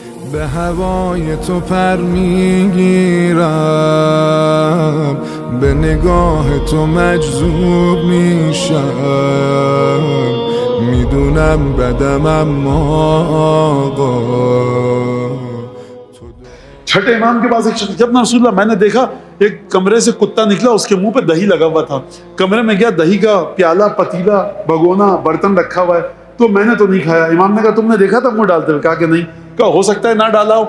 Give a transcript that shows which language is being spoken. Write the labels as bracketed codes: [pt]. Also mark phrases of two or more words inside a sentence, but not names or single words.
[fa] به هوای تو پر میگیرم، به نگاه تو مجذوب میشم، میدونم بدم اما آقا. [ur] چھٹے امام کے پاس ایک شخص، جب رسول اللہ میں نے دیکھا ایک کمرے سے کتا نکلا، اس کے منہ پہ دہی لگا ہوا تھا، کمرے میں گیا، دہی کا پیالہ، پتیلا، بھگونا، برتن رکھا ہوا ہے، تو میں نے تو نہیں کھایا۔ امام نے کہا تم نے دیکھا تھا منہ ڈالتے ہوئے؟ کہا کہ نہیں۔ کہا ہو سکتا ہے نہ ڈالا ہو؟